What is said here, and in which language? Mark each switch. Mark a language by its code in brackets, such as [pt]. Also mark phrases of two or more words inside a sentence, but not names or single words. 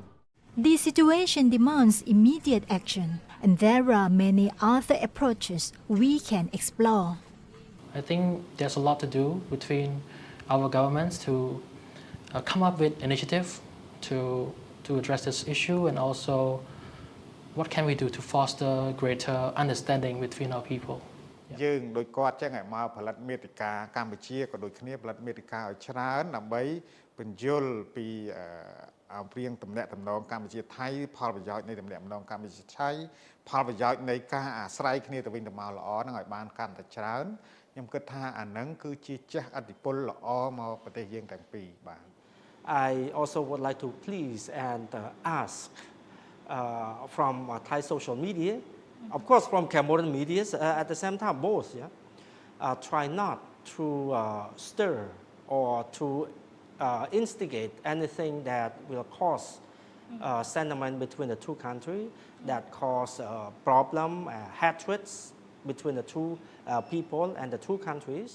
[en] The situation demands immediate action, and there are many other approaches we can explore. I think there's a lot to do between our governments to come up with initiative to address this issue, and also what can we do to foster greater understanding between our people. [km] យើងដោយគាត់ចឹងឲ្យមកផលិតមាតិកាកម្ពុជាក៏ដូចគ្នាផលិតមាតិកាឲ្យច្រើនដើម្បីបញ្យល់ពីអំពីតំណែងតំណងកម្ពុជាថៃផលប្រយោជន៍នៃតំណែងតំណងកម្ពុជាថៃផលប្រយោជន៍នៃការអាស្រ័យគ្នាទៅវិញទៅមកល្អហ្នឹងឲ្យបានកាន់តែច្រើនខ្ញុំគិតថាអាហ្នឹងគឺជាចេះឥទ្ធិពលល្អមកប្រទេសយើងទាំងពីរបាទ [en] I also would like to please and ask from Thai social media, of course from Cambodian media, at the same time both, try not to stir or to instigate anything that will cause sentiment between the two countries, that cause problem, hatreds between the two people and the two countries.